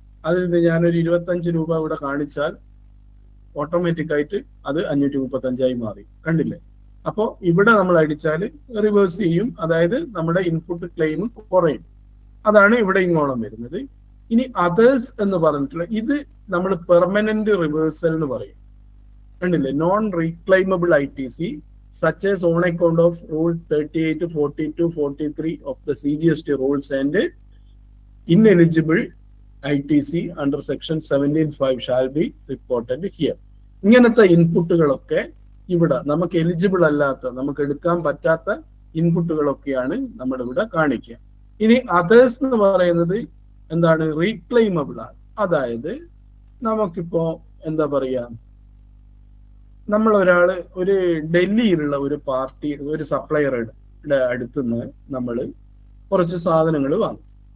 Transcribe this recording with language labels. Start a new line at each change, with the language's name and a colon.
Malayalam: അതിൽ നിന്ന് ഞാനൊരു 25 രൂപ ഇവിടെ കാണിച്ചാൽ ഓട്ടോമാറ്റിക് ആയിട്ട് അത് 535 മാറി. കണ്ടില്ലേ? അപ്പോൾ ഇവിടെ നമ്മൾ അടിച്ചാൽ റിവേഴ്സ് ചെയ്യും, അതായത് നമ്മുടെ ഇൻപുട്ട് ക്ലെയിം കുറയും. അതാണ് ഇവിടെ ഇങ്ങോളം വരുന്നത്. ഇനി അതേഴ്സ് എന്ന് പറഞ്ഞിട്ടുള്ള ഇത് നമ്മൾ പെർമനന്റ് റിവേഴ്സൽ എന്ന് പറയും. കണ്ടില്ലേ?
English: Non reclaimable ITC such as on account of Rule 38, 42, 43 of the CGST rules and ineligible ITC under section 17(5) shall be reported here.
Malayalam: ഇങ്ങനത്തെ ഇൻപുട്ടുകളൊക്കെ ഇവിടെ നമുക്ക് എലിജിബിൾ അല്ലാത്ത, നമുക്ക് എടുക്കാൻ പറ്റാത്ത ഇൻപുട്ടുകളൊക്കെയാണ് നമ്മളിവിടെ കാണിക്കുക. ഇനി അതേഴ്സ് എന്ന് പറയുന്നത് എന്താണ്? റീക്ലെയിമബിൾ ആണ്. അതായത് നമുക്കിപ്പോ എന്താ പറയാ, നമ്മൾ ഒരു ഡൽഹിയിലുള്ള ഒരു പാർട്ടി, ഒരു സപ്ലയറുടെ അടുത്തുനിന്ന് നമ്മൾ കുറച്ച് സാധനങ്ങൾ വാങ്ങും.